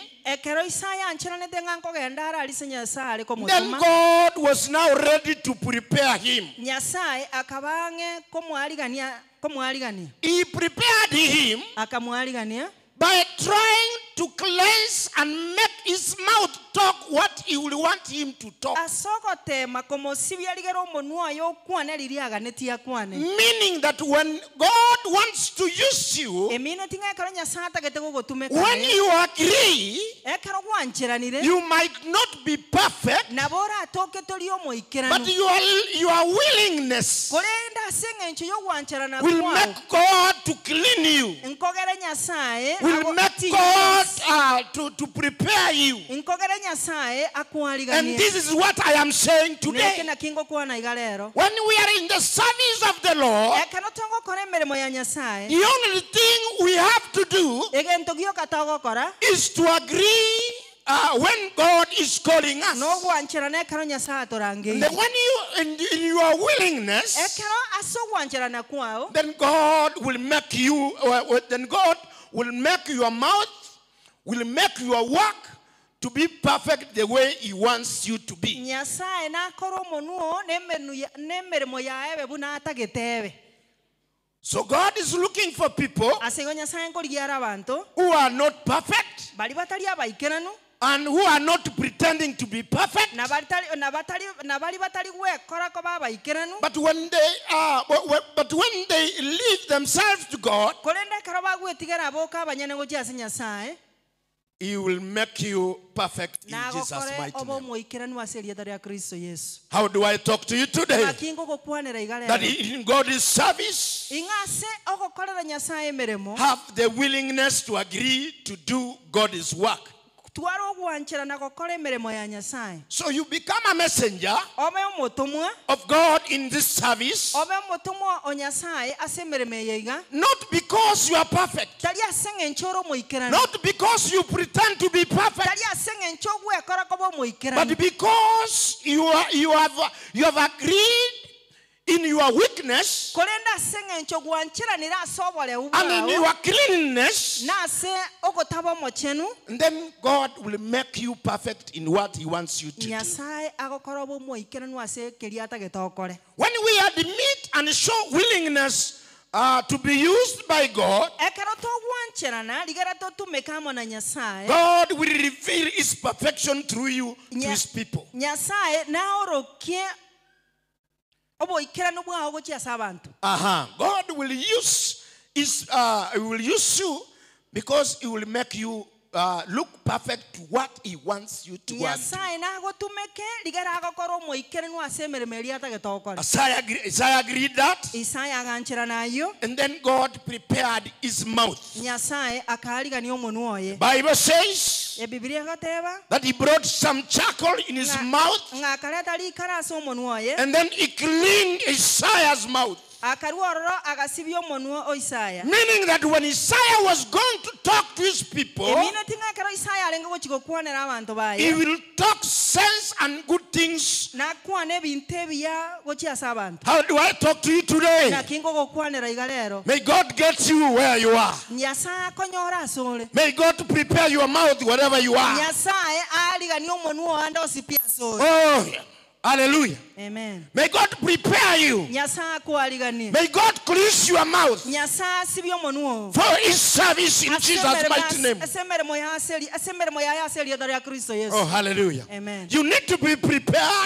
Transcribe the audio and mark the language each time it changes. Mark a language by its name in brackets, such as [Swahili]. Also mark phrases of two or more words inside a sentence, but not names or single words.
[Gusii] ekero Isaya anchiranete nganko gendara alise Nyasaye ko [English] then [Gusii] mutuma [English] God was now ready to prepare him. [Gusii] Nyasaye akabange komwaligania [English] He prepared him [Gusii] akamwaligania [English] by trying to cleanse and make his mouth talk what he will want him to talk. [Gusii] asogotema komosibia ligero omonua yo kwane liriaga netia kwane [English] Meaning that when God wants to use you, [Gusii] emine tinga ekero Nyasaye atagete gogotumeka [English] when you agree, [Gusii] ekero gwanchiranire [English] you might not be perfect, [Gusii] nabora atoke toli omoikiranu [English] but your willingness [Gusii] korenda asengencho yo gwanchirana [English] will [Gusii] kwao [English] make God to clean you, [Gusii] nkogere Nyasaye [English] will make God to prepare you. [Gusii] nkogere Nyasaye [English] And [Gusii] akwaligania [English] this is what I am saying [Gusii] neke [English] today. [Gusii] na kingo kwana igalero [English] When we are in the service of the Lord, [Gusii] ekero tongo kore emeremo ya Nyasaye [English] the only thing we have to do [Gusii] egento gioka togokora [English] is to agree when God is calling us. [Gusii] no gwanchirana ekero Nyasaye [English] And [Gusii] atorangeire [English] then when you, in your willingness, [Gusii] ekero aso gwanchirana kwao [English] then God will make you, then God will make your mouth, will make your work to be perfect the way He wants you to be. [Gusii] Nyasaye nakoro omonuo nemeremo yaebe buna atagetebe [English] So God is looking for people [Gusii] asego Nyasaye nkorigiara abantu [English] who are not perfect [Gusii] bali batali abaikiranu [English] and who are not pretending to be perfect. [Gusii] nabali batali gwekora ko babaikiranu [English] But when they leave themselves to God, [Gusii] korenda ekero bagwetigera boka abanyene gochiase Nyasaye [English] He will make you perfect in Jesus' [Gusii] nagokore [English] mighty [Gusii] obo [English] name. [Gusii] moikiranu ase erieta ria Kristo Yesu [English] How do I talk to you today? [Gusii] makingo gokwanera [English] That [Gusii] igalero [English] in God's service, [Gusii] ingase ogokorera Nyasaye emeremo [English] have the willingness to agree to do God's work. [Gusii] twara ogwanchirana gokora emeremo ya Nyasaye [English] So you become a messenger [Gusii] obe omotumwa [English] of God in this service, [Gusii] obe omotumwa o Nyasaye ase emeremo yeiga [English] not because you are perfect, [Gusii] tali ase eng'encho ore omoikiranu [English] not because you pretend to be perfect, [Gusii] tali ase eng'encho ogwekora koba omoikiranu [English] but because you have agreed in your weakness [Gusii] korenda ase eng'encho gwanchiranira ase oboreu [English] and in [Gusii] bwao [English] your cleanness, [Gusii] nase ogotaba omochenu [English] and then God will make you perfect in what He wants you to do. [Gusii] Nyasaye agokora obo omoikiranu ase keria atagete okore [English] When we admit and show willingness to be used by God, [Gusii] ekero togwanchirana ligera totumeka amo na Nyasaye [English] God will reveal His perfection through you to His people. [Gusii] Nyasaye naorokie oboikiranu bwao gochiasa abantu [English] God will use you because He will make you look perfect to what He wants you to want. [Gusii] Nyasaye nagotumeke ligera agokora omoikiranu ase emeremo eria atagete okore [English] Isaiah agreed that, [Gusii] Isaya aganchira nayo [English] and then God prepared his mouth. [Gusii] Nyasaye akaligania omonwa oye [English] Bible says [Gusii] ebibilia gateba [English] that he brought some charcoal in his mouth, [Gusii] ng'akareta likara ase omonwa oye [English] and then he cleaned Isaiah's mouth. [Gusii] akarua ororo agasibia omonwa o Isaya [English] Meaning that when Isaiah was going to talk to his people, [Gusii] emine ting'ekero Isaya arenge gochiga kwanera abantu [English] he [Gusii] baye [English] will talk sense and good things. [Gusii] nakwana ebintu ebiya gochiasa abantu [English] How do I talk to you today? [Gusii] nakingo gokwanera iga lero [English] May God get you where you are. [Gusii] Nyasaye akonyora asore [English] May God prepare your mouth wherever you are. [Gusii] Nyasaye aligania omonwa ande osipia asore [English] Oh, hallelujah. Amen. May God prepare you. [Gusii] Nyasaye akualiganie. [English] May God cleanse your mouth [Gusii] Nyasaye asibye omunwa. [English] for his service in Jesus' mighty name. [Gusii] Asemeremo ya aseli edari ya Kristo Yesu. [English] Oh, hallelujah. Amen. You need to be prepared